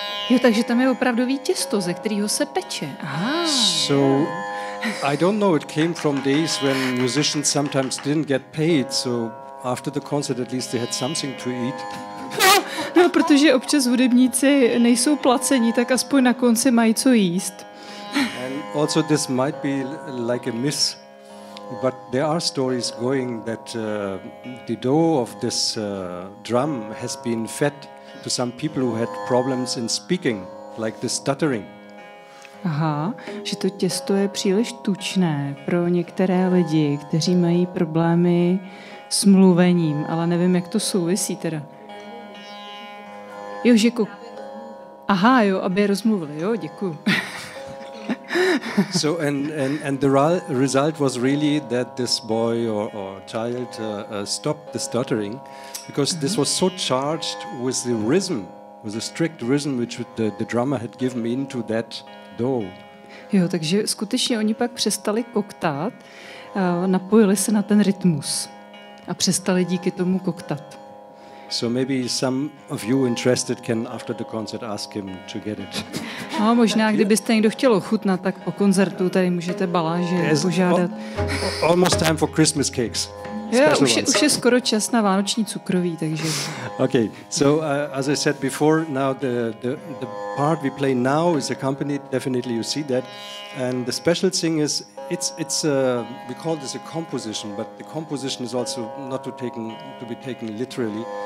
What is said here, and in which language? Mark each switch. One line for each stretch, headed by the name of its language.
Czech: Jo, takže tam je opravdový těsto, ze kterého se peče. Aha.
English: So I don't know, it came from days when musicians sometimes didn't get paid, so after the concert at least they had something to eat.
Czech: No, protože občas hudebníci nejsou placeni, tak aspoň na konci mají co jíst.
English: And also this might be like a myth, but there are stories going that the dough of this drum has been fed to some people who had problems in speaking, like the stuttering.
Czech: Aha, že to těsto je příliš tučné pro některé lidi, kteří mají problémy s mluvením, ale nevím, jak to souvisí teda. Jo, že aha, jo, aby je rozmluvili, jo, děkuju.
English: So and the result was really that this boy or child stopped the stuttering, because this was so charged with the rhythm was a strict rhythm which the drummer had given into that do.
Czech: Jo, takže skutečně oni pak přestali koktat, napojili se na ten rytmus a přestali díky tomu koktat.
English: So maybe some of you interested can after the concert ask him to get it.
Czech: No, možná, kdybyste někdo chtěl ochutnat, tak po koncertu tady můžete baláže požádat.
English: Almost time for Christmas cakes.
Czech: Jo, už je skoro čas na vánoční cukroví, takže...
English: Okay, so as I said before, now the part we play now is accompanied, definitely you see that, and the special thing is, it's we call this a composition, but the composition is also not to be taken literally.